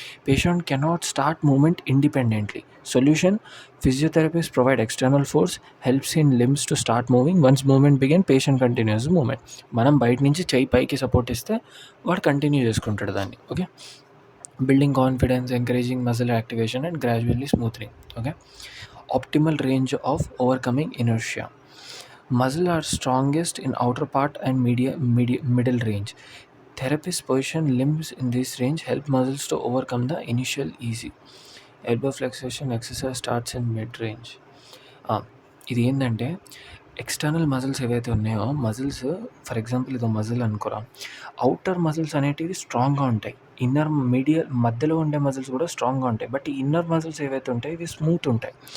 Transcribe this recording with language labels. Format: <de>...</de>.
<en>Patient cannot start movement independently. Solution: physiotherapist provide external force, helps in limbs to start moving. Once movement begin patient continues movement.</en> <te>మనం బయట నుంచి చెయ్యి పైకి support ఇస్తే వాడు continue చేసుకుంటాడు దాన్ని. Okay.</te> <en>Building confidence, encouraging muscle activation and gradually smoothening. Okay. Optimal range of overcoming inertia. Muscle are strongest in outer part and middle range. Therapist position limbs in this range help muscles to overcome the initial easy. Elbow flexation exercise starts in mid range.</en> <te>ఇది ఏంటంటే external muscles ఏవైతే ఉన్నాయో for example ఇదో muscle అనుకోరా, outer muscles అనేటివి స్ట్రాంగ్గా ఉంటాయి. మధ్యలో ఉండే మజిల్స్ కూడా స్ట్రాంగ్గా ఉంటాయి. బట్ ఈ ఇన్నర్ మజిల్స్ ఏవైతే ఉంటాయి ఇవి స్మూత్ ఉంటాయి.</te>